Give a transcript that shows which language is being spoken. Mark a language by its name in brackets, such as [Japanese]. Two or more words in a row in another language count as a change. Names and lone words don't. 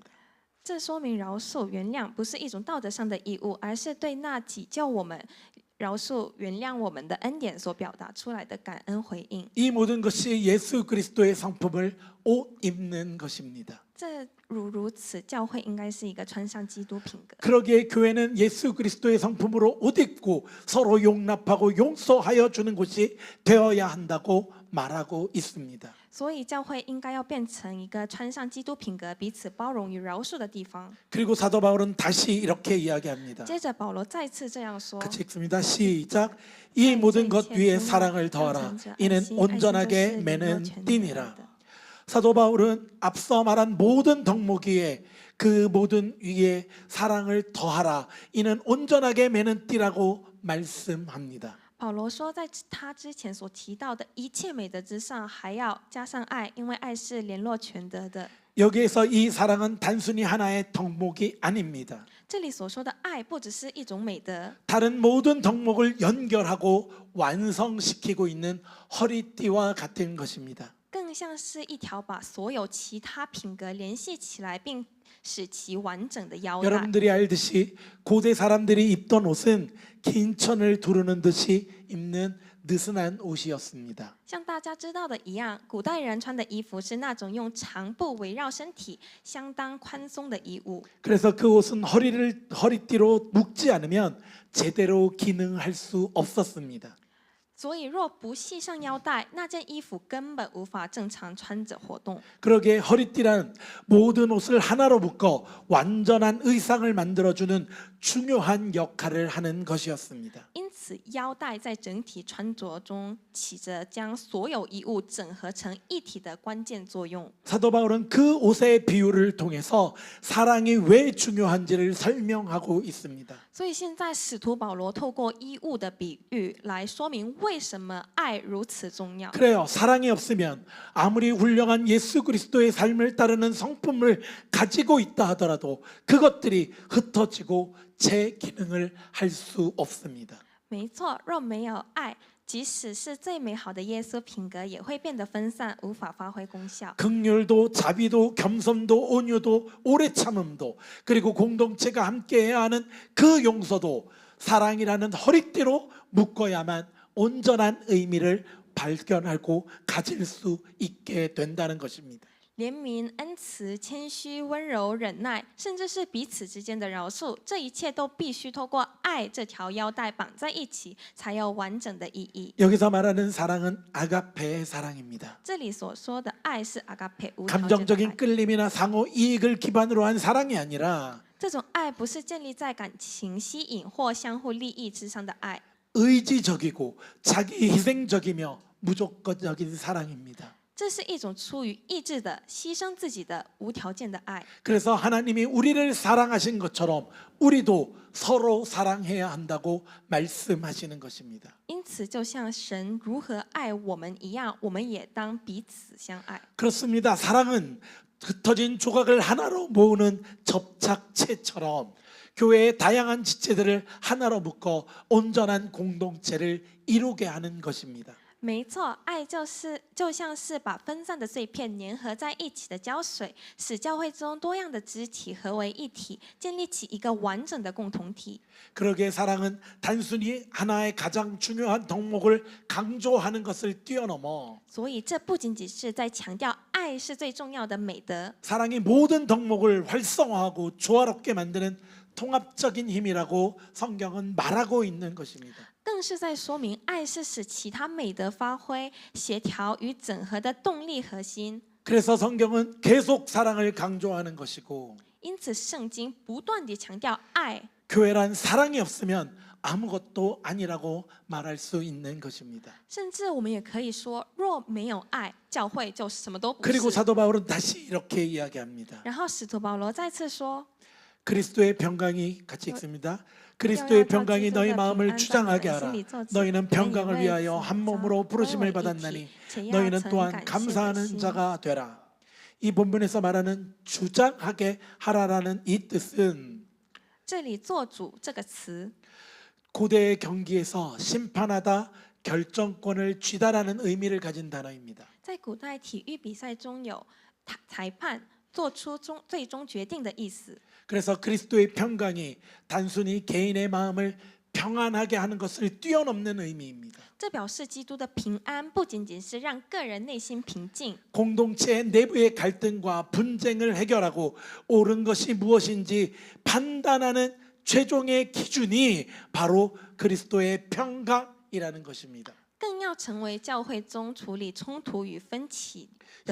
[Chinese] 这说明饶恕、原谅不是一种道德上的义务，而是对那拯救我们、饶恕、原谅我们的恩典所表达出来的感恩回应。 [Korean] 이 모든 것이 예수 그리스도의 성품을 옷 입는 것입니다. [Chinese] 如此，教会应该是一个穿上基督品格。 [Korean] 그러기에 교회는 예수 그리스도의 성품으로 옷 입고 서로 용납하고 용서하여 주는 곳이 되어야 한다고 말하고 있습니다. [Chinese] 所以教会应该要变成一个穿上基督品格、彼此包容与饶恕的地方。 [Korean] 그리고 사도 바울은 다시 이렇게 이야기합니다. [Chinese] 接着保罗再次这样说： [Korean] 같이 읽습니다. 시작. 이 모든 것 위에 사랑을 더하라. 이는 온전하게 매는 띠니라. 사도 바울은 앞서 말한 모든 덕목 위에 그 모든 위에 사랑을 더하라. 이는 온전하게 매는 띠라고 말씀합니다. [Chinese] 保罗说，在他之前所提到的一切美德之上，还要加上爱，因为爱是联络全德的。 [Korean] 여기에서 이 사랑은 단순히 하나의 덕목이 아닙니다. [Chinese] 这里所说的爱，不只是一种美德， [Korean] 다른 모든 덕목을 연결하고 완성시키고 있는 허리띠와 같은 것입니다. [Chinese] 更像是一条把所有其他品格联系起来，并使其完整的腰带。 [Korean] 여러분들이 알듯이 고대 사람들이 입던 옷은 긴 천을 두르는 듯이 입는 느슨한 옷이었습니다. [Chinese] 像大家知道的一样，古代人穿的衣服是那种用长布围绕身体、相当宽松的衣物。 [Korean] 그래서 그 옷은 허리띠로 묶지 않으면 제대로 기능할 수 없었습니다. [Chinese] 所以，若不系上腰带，那件衣服根本无法正常穿着活动。 [Korean] 그러기에 허리띠란 모든 옷을 하나로 묶어 완전한 의상을 만들어주는 중요한 역할을 하는 것이었습니다. [Chinese] 因此，腰带在整体穿着中起着将所有衣物整合成一体的关键作用。 [Korean] 사도 바울은 그 옷의 비유를 통해서 사랑이 왜 중요한지를 설명하고 있습니다. [Chinese] 所以，现在使徒保罗透过衣物的比喻来说明为什么爱如此重要。 [Korean] 그래요. 사랑이 없으면 아무리 훌륭한 예수 그리스도의 삶을 따르는 성품을 가지고 있다 하더라도 그것들이 흩어지고 제 기능을 할 수 없습니다. [Chinese] 没错，若没有爱，即使是最美好的耶稣品格，也会变得分散，无法发挥功效。 [Korean] 긍휼도 자비도 겸손도 온유도 오래 참음도 그리고 공동체가 함께해야 하는 그 용서도 사랑이라는 허리띠로 묶어야만 온전한 의미를 발견하고 가질 수 있게 된다는 것입니다. [Chinese] 怜悯、恩慈、谦虚、温柔、忍耐，甚至是彼此之间的饶恕，这一切都必须透过爱这条腰带绑在一起，才有完整的意义。 [Korean] 여기서 말하는 사랑은 아가페의 사랑입니다. [Chinese] 这里所说的爱是阿嘎佩无条件的 [Korean] 감정적인 [Chinese] 爱， [Korean] 끌림이나 상호 이익을 기반으로 한 사랑이 아니라 [Chinese] 这种爱不是建立在感情吸引或相互利益之上的爱， [Korean] 의지적이고 자기 희생적이며 무조건적인 사랑입니다. [Chinese] 这是一种出于意志的、牺牲自己的、无条件的爱。 [Korean] 그래서 하나님이 우리를 사랑하신 것처럼 우리도 서로 사랑해야 한다고 말씀하시는 것입니다. [Chinese] 因此，就像神如何爱我们一样，我们也当彼此相爱。 [Korean] 그렇습니다. 사랑은 흩어진 조각을 하나로 모으는 접착체처럼 교회의 다양한 지체들을 하나로 묶어 온전한 공동체를 이루게 하는 것입니다. [Chinese] 没错，爱就像是把分散的碎片粘合在一起的胶水，使教会中多样的肢体合为一体，建立起一个完整的共同体。 [Korean] 그러기에 사랑은 단순히 하나의 가장 중요한 덕목을 강조하는 것을 뛰어넘어 [Chinese] 所以，这不仅仅是在强调爱是最重要的美德， [Korean] 사랑이 모든 덕목을 활성화하고 조화롭게 만드는 통합적인 힘이라고 성경은 말하고 있는 것입니다. [Chinese] 更是在说明爱是使其他美德发挥、协调与整合的动力核心。 [Korean] 그래서 성경은 계속 사랑을 강조하는 것이고 [Chinese] 因此，圣经不断地强调爱。 [Korean] 교회란 사랑이 없으면 아무것도 아니라고 말할 수 있는 것입니다. [Chinese] 甚至我们也可以说，若没有爱，教会就什么都不 [Korean] 그리고 [Chinese] 是。 [Korean] 사도 바울은 다시 이렇게 이야기합니다. [Chinese] 然后使徒保罗再次说， [Korean] 그리스도의 평강이 같이 읽습니다. 그리스도의 평강이 너희 마음을 주장하게 하라. 너희는 평강을 위하여 한 몸으로 부르심을 받았나니 너희는 또한 감사하는 자가 되라. 이 본문에서 말하는 주장하게 하라라는 이 뜻은 [Chinese] 这里做主这个词， [Korean] 고대의 경기에서 심판하다 결정권을 쥐다라는 의미를 가진 단어입니다. [Chinese] 在古代体育比赛中有裁判做出最终决定的意思。 [Korean] 그래서 그리스도의 평강이 단순히 개인의 마음을 평안하게 하는 것을 뛰어넘는 의미입니다. [Chinese] 这表示基督的平安不仅仅是让个人内心平静， [Korean] 공동체 내부의 갈등과 분쟁을 해결하고 옳은 것이 무엇인지 판단하는 최종의 기준이 바로 그리스도의 평강이라는 것입니다. [Chinese] 更要成为教会中处理冲突与分歧的